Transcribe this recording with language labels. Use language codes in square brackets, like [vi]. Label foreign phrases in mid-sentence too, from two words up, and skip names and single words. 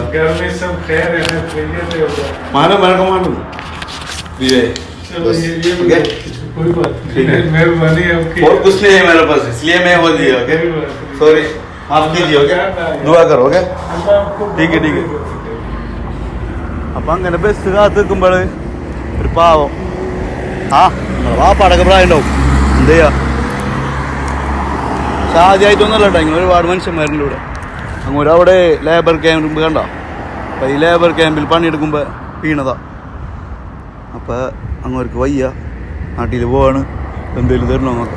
[hi] घर में सब खैर है ना? मालूम मेरे को मालूम। चलो ये कोई बात नहीं, मेहरबानी आपकी। और कुछ नहीं है मेरे पास, इसलिए मैं वो दिया। [en] OK sorry, [hi] माफ कीजिए। ओके दुआ करो। ओके ठीक है ठीक है. [ml] അപ്പം അങ്ങനെ ബസ് കാത്ത് നിൽക്കുമ്പോൾ ഒരു പാവം വാപ്പാടൊക്കെ പ്രായം ഉണ്ടാവും, എന്ത് ചെയ്യാ. പക്ഷെ ആദ്യമായിട്ടൊന്നുമല്ല കേട്ടോ, ഇങ്ങനെ ഒരുപാട് മനുഷ്യന്മാരുണ്ട് ഇവിടെ. അങ്ങോട്ട് അവിടെ [en] labour camp [ml] കണ്ട. അപ്പം ഈ [en] labour campil [ml] പണിയെടുക്കുമ്പോൾ വീണതാ. അപ്പം അങ്ങോട്ട് വയ്യ, നാട്ടിൽ പോവാണ്, എന്തെങ്കിലും തരണോ നോക്കാം.